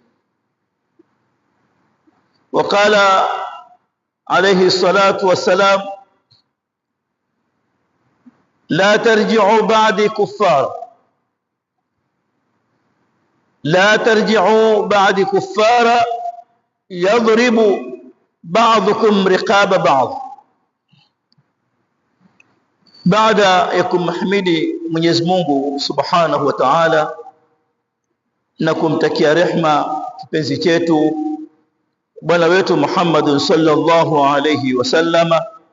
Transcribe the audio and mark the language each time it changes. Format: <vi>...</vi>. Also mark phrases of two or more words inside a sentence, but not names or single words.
<ar>وقال عليه الصلاة والسلام: لا ترجعوا بعدي كفار، لا ترجعوا بعدي كفارا يضرب بعضكم رقاب بعض.</ar> <sw>Baada ya kumhimidi Mwenyezi Mungu</sw> <ar>سبحانه وتعالى</ar> <sw>na kumtakia rehma kipenzi chetu bwana wetu Muhammad</sw> <ar>صلى الله عليه وسلم,</ar>